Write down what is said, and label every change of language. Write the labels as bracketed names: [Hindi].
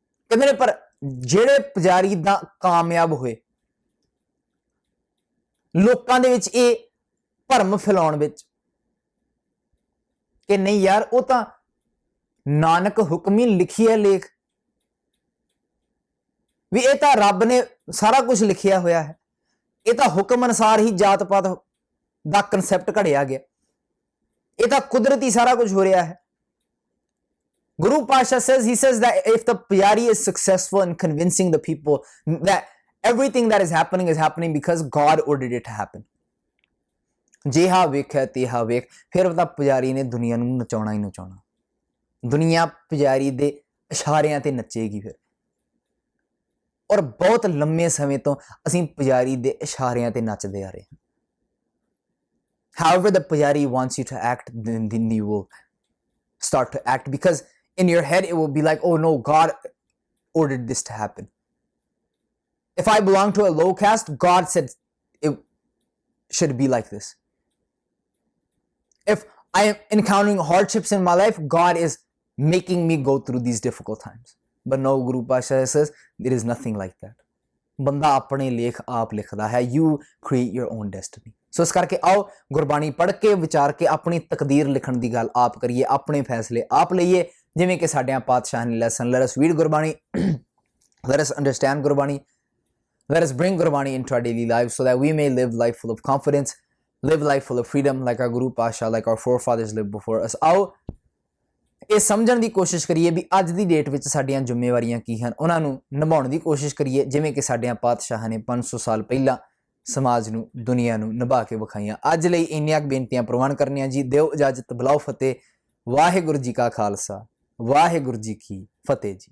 [Punjabi] ਕਹਿੰਦੇ ਨੇ ਪਰ ਜਿਹੜੇ ਪੁਜਾਰੀ ਦਾ ਕਾਮਯਾਬ ਹੋਏ ਲੋਕਾਂ ਦੇ ਵਿੱਚ ਇਹ ਭਰਮ ਫੈਲਾਉਣ ਵਿੱਚ ਕਿ ਨਹੀਂ ਯਾਰ ਉਹ ਤਾਂ ਨਾਨਕ ਹੁਕਮੀ ਲਿਖੀ ਹੈ ਲੇਖ ਵੀ ਇਹ ਤਾਂ ਰੱਬ ਨੇ ਸਾਰਾ ਕੁਝ ਲਿਖਿਆ ਹੋਇਆ ਹੈ, ਇਹ ਤਾਂ ਹੁਕਮ ਅਨੁਸਾਰ ਹੀ ਜਾਤ ਪਾਤ ਦਾ ਕਨਸੈਪਟ ਘੜਿਆ ਗਿਆ, ਇਹ ਤਾਂ ਕੁਦਰਤੀ ਸਾਰਾ ਕੁਝ ਹੋ ਰਿਹਾ ਹੈ। [English] Guru Pasha says, he says that if the pujari is successful in convincing the people that everything that is happening because God ordered it to happen, [Punjabi] ਜਿਹਾ ਵੇਖਿਆ ਤੇਹਾ ਵੇਖ, ਫਿਰ ਤਾਂ ਪੁਜਾਰੀ ਨੇ ਦੁਨੀਆ ਨੂੰ ਨਚਾਉਣਾ ਹੀ ਨਚਾਉਣਾ, ਦੁਨੀਆ ਪੁਜਾਰੀ ਦੇ ਇਸ਼ਾਰਿਆਂ ਤੇ ਨੱਚੇਗੀ ਫਿਰ। ਔਰ ਬਹੁਤ ਲੰਮੇ ਸਮੇਂ ਤੋਂ ਅਸੀਂ ਪੁਜਾਰੀ ਦੇ ਇਸ਼ਾਰਿਆਂ ਤੇ ਨੱਚਦੇ ਆ ਰਹੇ ਹਾਂ। [English] However the pujari wants you to act, then you will start to act, because in your head it will be like, oh no, God ordered this to happen. If I belong to a low caste, God said it should be like this. If I am encountering hardships in my life, God is making me go through these difficult times. But no, Guru Pasha says there is nothing like that. [Punjabi] ਬੰਦਾ ਆਪਣੇ ਲੇਖ ਆਪ ਲਿਖਦਾ ਹੈ, [English] you create your own destiny. [Punjabi] ਸੋ ਇਸ ਕਰਕੇ ਆਓ ਗੁਰਬਾਣੀ ਪੜ੍ਹ ਕੇ ਵਿਚਾਰ ਕੇ ਆਪਣੀ ਤਕਦੀਰ ਲਿਖਣ ਦੀ ਗੱਲ ਆਪ ਕਰੀਏ, ਆਪਣੇ ਫੈਸਲੇ ਆਪ ਲਈਏ, ਜਿਵੇਂ ਕਿ ਸਾਡਿਆਂ ਪਾਤਸ਼ਾਹ ਨੇ lesson. [English] Let us read Gurbani, let us understand Gurbani, let us bring Gurbani into our daily lives so that we may live life full of confidence, live life full of freedom like our Guru Pasha, like our forefathers lived before us. [Punjabi] ਆਓ ਇਹ ਸਮਝਣ ਦੀ ਕੋਸ਼ਿਸ਼ ਕਰੀਏ ਵੀ ਅੱਜ ਦੀ date ਵਿੱਚ ਸਾਡੀਆਂ ਜ਼ਿੰਮੇਵਾਰੀਆਂ ਕੀ ਹਨ, ਉਹਨਾਂ ਨੂੰ ਨਿਭਾਉਣ ਦੀ ਕੋਸ਼ਿਸ਼ ਕਰੀਏ ਜਿਵੇਂ ਕਿ ਸਾਡਿਆਂ ਪਾਤਸ਼ਾਹਾਂ ਨੇ 500 ਸਾਲ ਪਹਿਲਾਂ ਸਮਾਜ ਨੂੰ, ਦੁਨੀਆ ਨੂੰ ਨਿਭਾ ਕੇ ਵਿਖਾਈਆਂ। ਅੱਜ ਲਈ ਇੰਨੀਆਂ ਬੇਨਤੀਆਂ ਪ੍ਰਵਾਨ ਕਰਨੀਆਂ ਜੀ। ਦਿਓ ਇਜਾਜ਼ਤ, ਬੁਲਾਓ ਫਤਿਹ। ਵਾਹਿਗੁਰੂ ਜੀ ਕਾ ਖਾਲਸਾ, ਵਾਹਿਗੁਰੂ ਜੀ ਕੀ ਫਤਿਹ ਜੀ।